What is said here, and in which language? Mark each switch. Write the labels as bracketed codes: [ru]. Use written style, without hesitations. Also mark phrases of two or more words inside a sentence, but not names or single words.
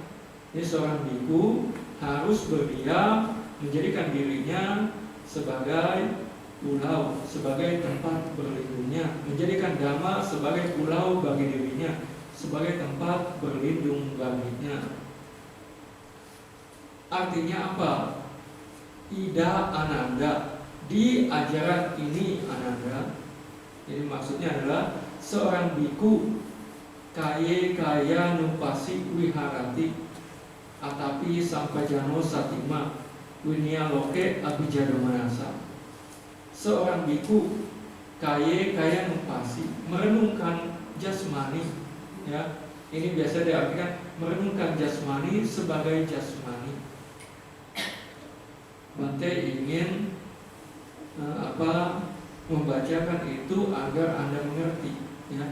[id] Ini seorang biku harus berdiam, menjadikan dirinya sebagai pulau, sebagai tempat berlindungnya, menjadikan Dhamma sebagai pulau bagi dirinya, sebagai tempat berlindung baginya. Artinya apa? Ida Ananda, di ajaran ini Ananda. Jadi maksudnya adalah seorang biku [pi] kaya nupasi wiharati atapi sampajano satima winia loke abijado manasa. [id] Seorang biku [pi] kaya nupasi, [id] merenungkan jasmani, ya. Ini biasa diartikan merenungkan jasmani sebagai jasmani. Bante ingin membacakan itu agar Anda mengerti, ya.